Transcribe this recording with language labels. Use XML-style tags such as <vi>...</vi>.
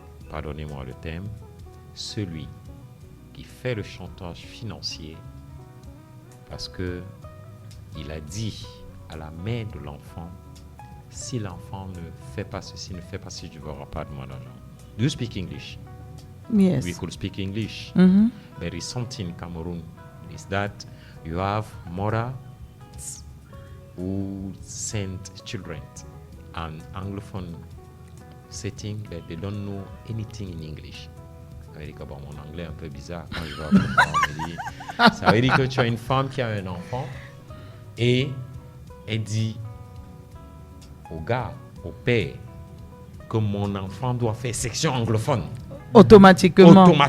<fr>Pardonnez-moi le terme, celui qui fait le chantage financier parce que il a dit à la mère de l'enfant, si l'enfant ne fait pas ceci, ne fait pas ceci, je ne verrai pas de mon argent.</fr> <en>Do you speak English? Yes. We could speak English. There is something in Cameroon, is that you have mothers who send children an Anglophone setting that they don't know anything in English.</en> <fr>Ça veut dire que bon, mon anglais est un peu bizarre quand je vais apprendre. Ça veut dire que tu as une femme qui a un enfant et elle dit au gars, au père, que mon enfant doit faire section anglophone. Automatiquement.</fr>